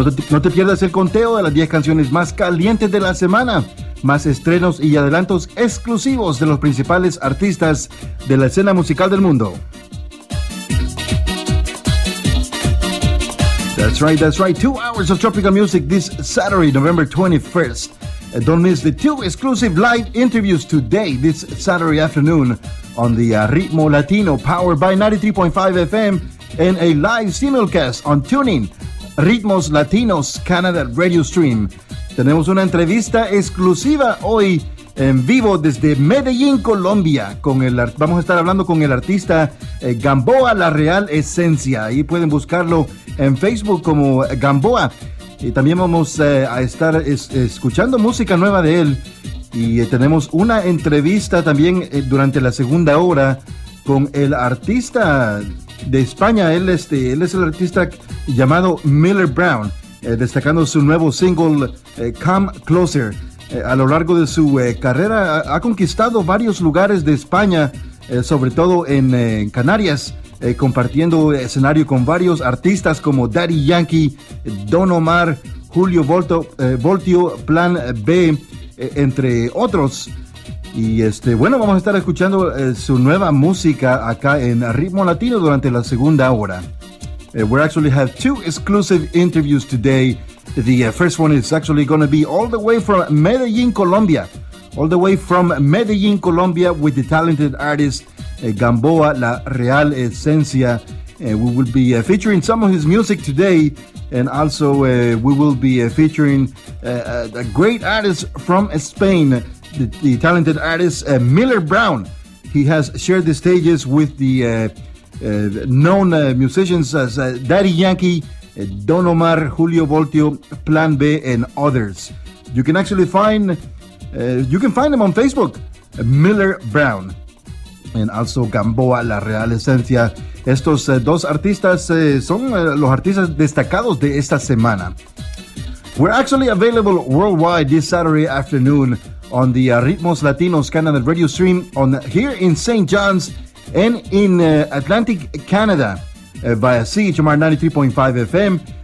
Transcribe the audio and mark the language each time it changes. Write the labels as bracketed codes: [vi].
[es] No te pierdas el conteo de las 10 canciones más calientes de la semana. Más estrenos y adelantos exclusivos de los principales artistas de la escena musical del mundo. [en] That's right. 2 hours of tropical music this Saturday, November 21st. Don't miss the two exclusive live interviews today, this Saturday afternoon, on the Ritmo Latino, powered by 93.5 FM, and a live simulcast on TuneIn, Ritmos Latinos Canada Radio Stream. [es] Tenemos una entrevista exclusiva hoy en vivo desde Medellín, Colombia. Vamos a estar hablando con el artista Gamboa La Real Esencia. Ahí pueden buscarlo en Facebook como Gamboa. Y también vamos a estar escuchando música nueva de él. Y tenemos una entrevista también durante la segunda hora con el artista de España. Él es el artista llamado Miller Brown. Destacando su nuevo single, Come Closer. A lo largo de su carrera ha conquistado varios lugares de España, sobre todo en Canarias, compartiendo escenario con varios artistas como Daddy Yankee, Don Omar, Julio Voltio, Plan B, entre otros. Y vamos a estar escuchando su nueva música acá en Ritmo Latino durante la segunda hora. [en] We actually have two exclusive interviews today. The first one is actually going to be all the way from Medellín, Colombia. All the way from Medellín, Colombia, with the talented artist Gamboa La Real Esencia. We will be featuring some of his music today. And also we will be featuring a great artist from Spain, the talented artist Miller Brown. He has shared the stages with the known musicians as Daddy Yankee, Don Omar, Julio Voltio, Plan B, and others. You can actually find him on Facebook, Miller Brown, and also Gamboa La Real Esencia. [es] Estos dos artistas son los artistas destacados de esta semana. [en] We're actually available worldwide this Saturday afternoon on the Ritmos Latinos Canada radio stream on here in St. John's and in Atlantic Canada via CHMR 93.5 FM,